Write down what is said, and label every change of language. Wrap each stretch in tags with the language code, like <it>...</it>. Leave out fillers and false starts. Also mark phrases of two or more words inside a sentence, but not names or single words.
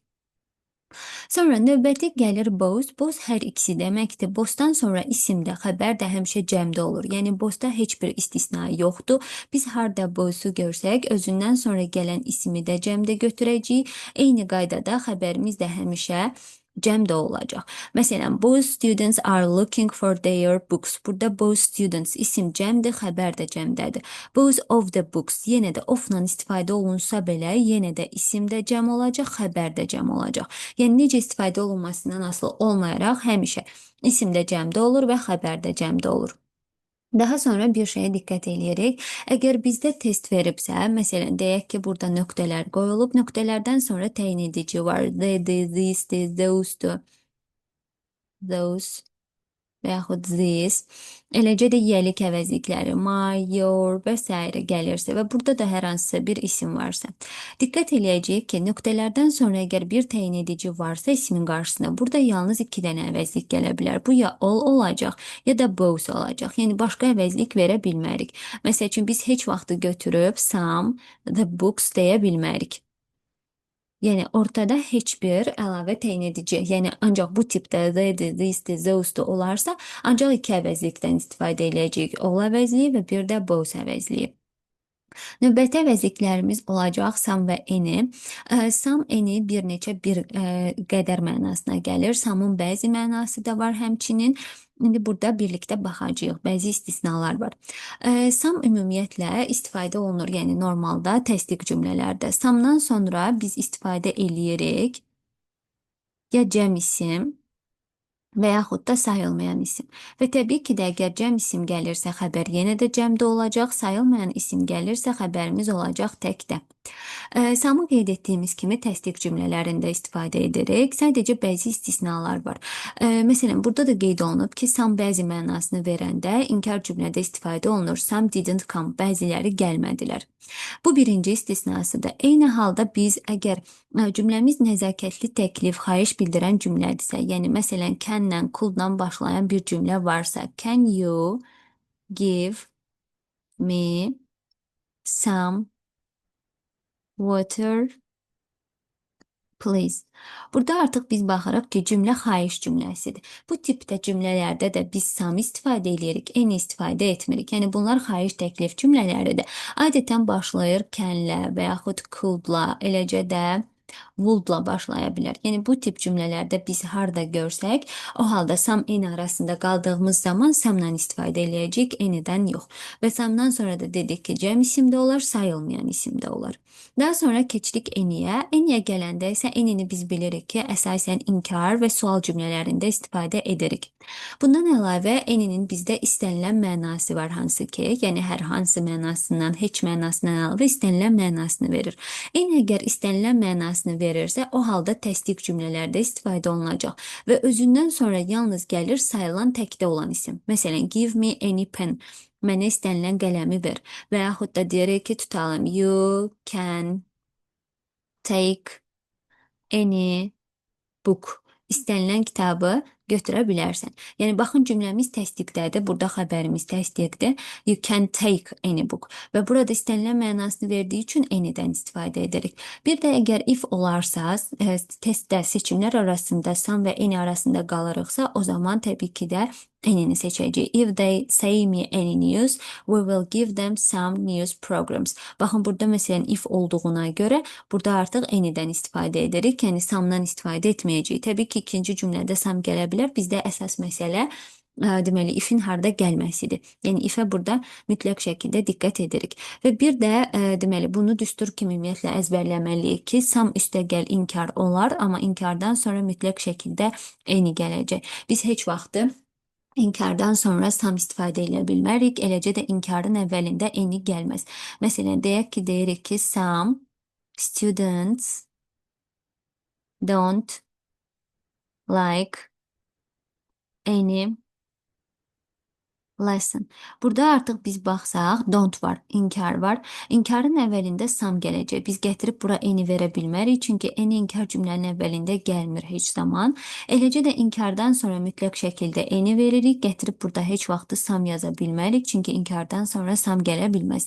<az>Sonra növbəti gəlir both. Both hər ikisi deməkdir. Bothdan sonra isim də, xəbər də həmişə cəmdə olur. Yəni bothda heç bir istisna yoxdur. Biz harda both'u görsək, özündən sonra gələn ismi də cəmdə götürəcəyik. Eyni qaydada xəbərimiz də həmişə cəmdə olacaq. Məsələn,</az> <en>both students are looking for their books.</en> <az>Burada</az> <en>both students</en> <az>isim cəmdir, xəbər də cəmdədir.</az> <en>Both of the books</en> <az>yenə də of-la istifadə olunsa belə, yenə də isim də cəm olacaq, xəbər də cəm olacaq. Yəni necə istifadə olunmasından asılı olmayaraq həmişə isim də cəmdə olur və xəbər də cəmdə olur. Daha sonra bir şeyə diqqət eləyirik. Əgər bizdə test veribsə, məsələn, deyək ki, burada nöqtələr qoyulub, nöqtələrdən sonra təyin edici var.</az> <en>This, those, those</en> <az>və yaxud this, eləcə də yiyəlik əvəzlikləri,</az> <en>my, your</en> <az>və s. gəlirsə və burada da hər hansısa bir isim varsa. Diqqət eləyəcəyik ki, nöqtələrdən sonra əgər bir təyin edici varsa ismin qarşısına, burada yalnız 2 dənə əvəzlik gələ bilər. Bu ya all olacaq, ya da both olacaq. Yəni başqa əvəzlik verə bilmərik. Məsəl üçün biz heç vaxtı götürüb</az> <en>some, the books</en> <az>deyə bilmərik. Yəni ortada heç bir əlavə təyin edici, yəni ancaq bu tipdə</az> <en>this, those</en> <az>olarsa, ancaq 2 əvəzlikdən istifadə edəcəyik. All əvəzliyi və bir də both əvəzliyi. Növbəti əvəzliklərimiz olacaq some və any.</az> <en>Some, any</en> <az>bir neçə bir qədər mənasına gəlir. Some'un bəzi mənası da var həmçinin. İndi burada birlikdə baxacağıq. Bəzi istisnalar var. Some ümumiyyətlə istifadə olunur, yəni normalda təsdiq cümlələrdə. Some'dan sonra biz istifadə eləyirik ya cəm isim və yaxud da sayılmayan isim. Və təbii ki də əgər cəm isim gəlirsə, xəbər yenə də cəmdə olacaq, sayılmayan isim gəlirsə, xəbərimiz olacaq təkdə. Samı qeyd etdiyimiz kimi təsdiq cümlələrində istifadə edirik. Sadəcə bəzi istisnalar var. Məsələn, burada da qeyd olunub ki, some bəzi mənasını verəndə inkar cümlədə istifadə olunur.</az> <en>Some didn't come,</en> <az>bəziləri gəlmədilər. Bu birinci istisnasıdır. Eyni halda biz əgər cümləmiz nəzakətli təklif, xahiş bildirən cümlədirsə, yəni məsələn, can-lə, could-la başlayan bir cümlə varsa,</az> <en>can you give me some water, please.</en> <az>Burada artıq biz baxırıq ki, cümlə xahiş cümləsidir. Bu tipdə cümlələrdə də biz some istifadə edirik, any istifadə etmirik. Yəni bunlar xahiş təklif cümlələridir. Adətən başlayır can-lə və yaxud could-la, eləcə də would-la başlaya bilər. Yəni bu tip cümlələrdə biz harda görsək, o halda</az> <en>some, any</en> <az>arasında qaldığımız zaman some-la istifadə eləyəcəyik, any-dən yox. Və some-dan sonra da dedik ki, cəm isim də olar, sayılmayan isim də olar. Daha sonra keçdik any-yə. Any-yə gələndə isə any-ni biz bilirik ki, əsasən inkar və sual cümlələrində istifadə edirik. Bundan əlavə any-nin bizdə istənilən mənası var, hansı ki, yəni hər hansı mənasından, heç mənasından əlavə istənilən mənasını verir. Any əgər istənilən mənasını verirsə, o halda təsdiq cümlələrdə istifadə olunacaq və özündən sonra yalnız gəlir sayılan təkdə olan isim. Məsələn,</az> <en>give me any pen.</en> <az>Mənə istənilən qələmi ver. Və yaxud da deyərək ki, tutalım.</az> <en>You can take any book.</en> <az>İstənilən kitabı götürə bilərsən. Yəni, baxın, cümləmiz təsdiqdədir. Burada xəbərimiz təsdiqdir.</az> <en>You can take any book.</en> <az>Və burada istənilən mənasını verdiyi üçün any'dən istifadə edirik. Bir də əgər if olarsa, testdə seçimlər arasında some və any arasında qalırıqsa, o zaman təbii ki də Enini seçəcəyik.</az> <en>If they say me any news, we will give them some news programs.</en> <az>Baxın, burada məsələn if olduğuna görə burada artıq anydən istifadə edirik. Yəni some'dan istifadə etməyəcəyik. Təbii ki, ikinci cümlədə some gələ bilər. Bizdə əsas məsələ deməli ifin harda gəlməsidir. Yəni ifə burada mütləq şəkildə diqqət edirik. Və bir də deməli bunu düstur kimi ümumiyyətlə əzbərləməliyik ki, some üstəgəl inkar olar, amma inkardan sonra mütləq şəkildə any gələcək. Biz heç vaxtı İnkardan sonra some istifadə edə bilmərik, eləcə də inkarın əvvəlində any gəlməz. Məsələn, deyək ki, deyirik ki,</az> <en>some students don't like any lesson.</en> <az>Burada artıq biz baxsaq, don't var, inkar var. İnkarın əvvəlində some gələcək. Biz gətirib bura any verə bilmərik, çünki any inkar cümlənin əvvəlində gəlmir heç zaman. Eləcə də inkardan sonra mütləq şəkildə any veririk, gətirib burada heç vaxtı some yaza bilmərik, çünki inkardan sonra some gələ bilməz.</az>